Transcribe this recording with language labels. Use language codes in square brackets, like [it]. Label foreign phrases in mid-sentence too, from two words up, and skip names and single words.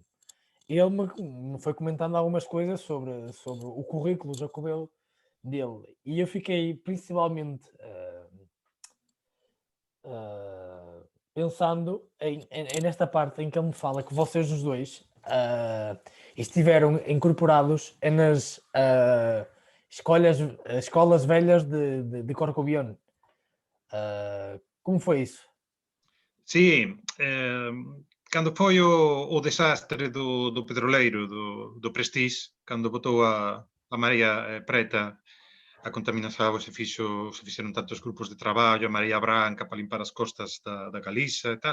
[pt] Ele me foi comentando algumas coisas sobre o currículo jacobeu dele, e eu fiquei principalmente pensando nesta parte em que ele me fala que vocês os dois estiveram incorporados nas escolas velhas de Corcobión. Como foi isso? [gl] Sí, cando foi o desastre do petroleiro, do Prestige, cando botou a María Preta a contaminación da auga, se fixeron tantos grupos de traballo, a María Branca para limpar as costas da Galiza e tal.